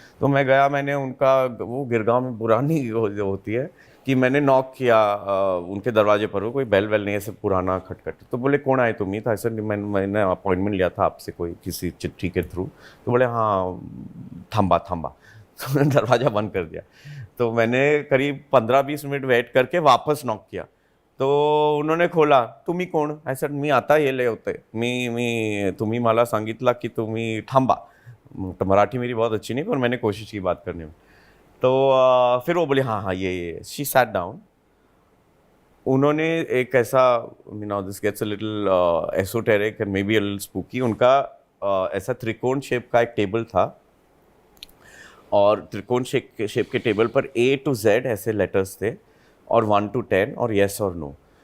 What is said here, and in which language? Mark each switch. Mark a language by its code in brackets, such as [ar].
[hi] तो मैं गया, मैंने उनका, वो गिरगांव में पुरानी जो होती है कि मैंने नॉक किया उनके दरवाजे पर. वो कोई बेल वेल नहीं, ऐसे पुराना खटखट. तो बोले कौन आए तुम ही था, ऐसे मैंने अपॉइंटमेंट लिया था आपसे कोई किसी चिट्ठी के थ्रू. तो बोले हाँ, थांबा. तो मैंने दरवाज़ा बंद कर दिया. तो मैंने करीब 15-20 मिनट वेट करके वापस नॉक किया. तो उन्होंने खोला. [mr] तुम्ही कोण? [en] I said [mr] मी आता येले होते, मी तुम्ही मला सांगितला की तुम्ही थांबा. [hi] तो मराठी मेरी बहुत अच्छी नहीं, पर मैंने कोशिश की बात करने में. तो फिर वो बोले हाँ ये. [en] She sat down. [hi] उन्होंने एक ऐसा, [en] Now this gets a little esoteric and may be a little spooky. [hi] उनका ऐसा त्रिकोण शेप का एक टेबल था, और त्रिकोण शेप के टेबल पर A to Z ऐसे लेटर्स थे, और 1 to 10 और येस और नो.